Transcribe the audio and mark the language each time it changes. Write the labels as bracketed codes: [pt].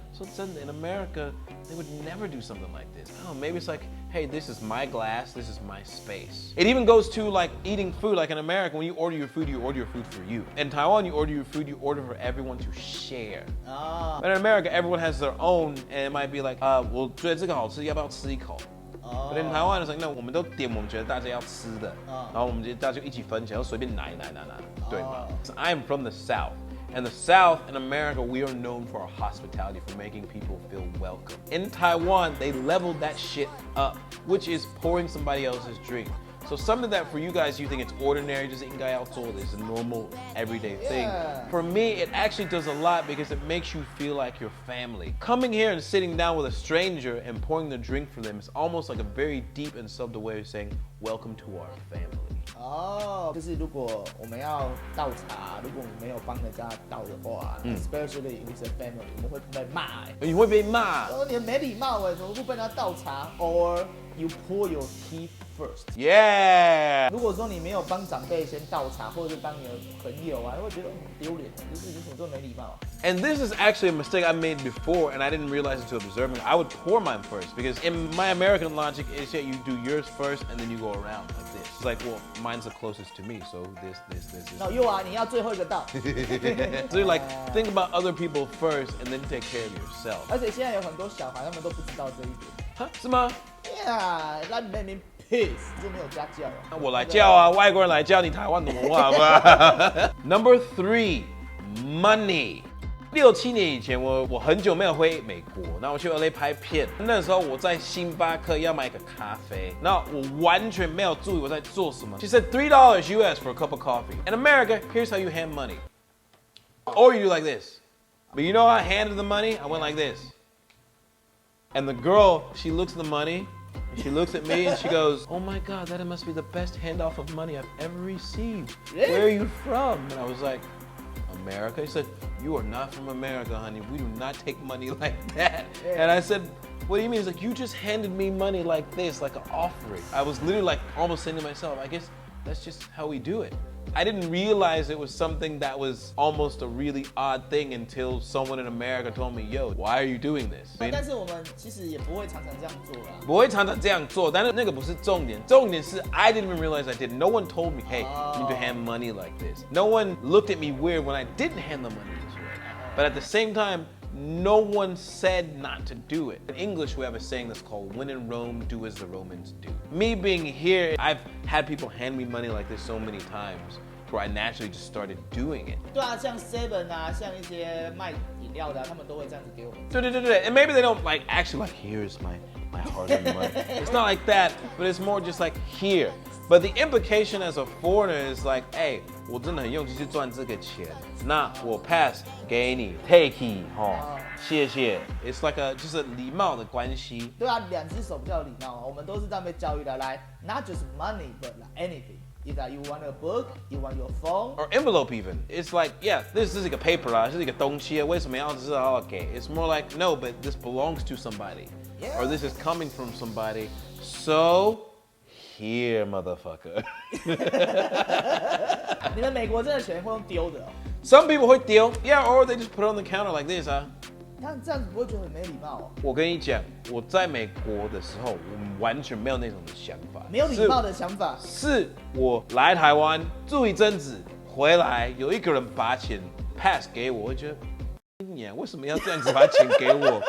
[en] So in America, they would never do something like this. Oh, maybe it's like, hey, this is my glass, this is my space. It even goes to like eating food. Like in America, when you order your food for you. In Taiwan, you order your food, you order for everyone to share. Oh. But in America, everyone has their own, and it might be like, [zh] 我觉得这个好吃，要不要吃一口? [en] But in Taiwan, it's like, no, [zh] 我们都点我们觉得大家要吃的，然后我们大家就一起分起来，然后随便拿，对吗? [en] So I'm from the South. And the South in America, we are known for our hospitality, for making people feel welcome. In Taiwan, they leveled that shit up, which is pouring somebody else's drink. So something that for you guys, you think it's ordinary, just [zh] 应该要做的, [en] is a normal, everyday thing. For me, it actually does a lot because it makes you feel like your family. Coming here and sitting down with a stranger and pouring the drink for them is almost like a very deep and subtle way of saying, welcome to our family. [zh] 就是如果我们要倒茶，如果我们没有帮人家倒的话， [en] especially with a family， [zh] 我们会被骂。你会被骂？你很没礼貌哎，怎么不帮人家倒茶 ？ [en] Or you pour your tea first. Yeah. [zh] 如果说你没有帮长辈先倒茶，或者是帮你的朋友啊，会觉得很丢脸，就是你怎么这么没礼貌 [en] And this is actually a mistake I made before, and I didn't realize it until observing. I would pour mine first because in my American logic, is that you do yours first and then you go around like this. It's like, well, mine's the closest to me, so this. No, you are. [zh] 你要最后一个到。 [en] So you're like, think about other people first and then take care of yourself. [zh] 而且现在有很多小孩，他们都不知道这一点。哈，是吗？ [en] Yeah, that made me pissed. [zh] 就没有家教啊。那我来教啊，外国人来教你台湾的文化吧。 [en] Number 3, money. [zh] 6、7年以前，我很久没有回美国，然后我去 LA 拍片。那时候我在星巴克要买一个咖啡，然后我完全没有注意我在做什么。 [en] She said $3 US for a cup of coffee. In America, here's how you hand money. Or you do like this. But you know how I handed the money? I went like this. And the girl, she looks at the money And she looks at me and she goes, "Oh my God, that must be the best handoff of money I've ever received. Really? Where are you from?" And I was like, "America." He said, "You are not from America, honey. We do not take money like that." Yeah. And I said, "What do you mean?" He's like, "You just handed me money like this, like an offering." I was literally like almost saying to myself, I guess that's just how we do it. I didn't realize it was something that was almost a really odd thing until someone in America told me, "Yo, why are you doing this?" [zh] 但是我们其实也不会常常这样做啦。不会常常这样做，但是那个不是重点，重点是 [en] I didn't even realize I did. No one told me, "Hey, you need to hand money like this." No one looked at me weird when I didn't hand the money this way. But at the same time, no one said not to do it. In English, we have a saying that's called, "When in Rome, do as the Romans do." Me being here, I've had people hand me money like this so many times, where I naturally just started doing it. [zh] 对啊，像 Seven 啊，像一些卖饮料的、啊，他们都会这样子给我们。 [en] 对， and maybe they don't like actually like, "Here's my hard-earned money." It's not like that, but it's more just like here. But the implication as a foreigner is like, "Hey, [zh] 我真的很用心去赚这个钱，那我 [en] pass 给你 take it 谢谢." It's like just a [zh] 礼貌的关系。对啊，两只手比较有礼貌，我们都是这样被教育的。 [en] 来 ，not just money, but like anything. Either you want a book, you want your phone, or envelope even. It's like, yeah, this is like a paper 啊， [zh] 这是一个东西啊，为什么要知道 [en] ？Okay, it's more like no, but this belongs to somebody, yeah. or this is coming from somebody. So here, motherfucker. [zh] 你们美国真的钱会用丢的、哦？ [en] Some people [zh] 会丢 [en] yeah, or they just put it on the counter like this 啊。 [zh] 他这样子不会觉得很没礼貌哦？我跟你讲，我在美国的时候，我完全没有那种的想法，没有礼貌的想法。是我来台湾住一阵子，回来有一个人把钱 pass 给我，我会觉得。你为什么要这样子把钱给我？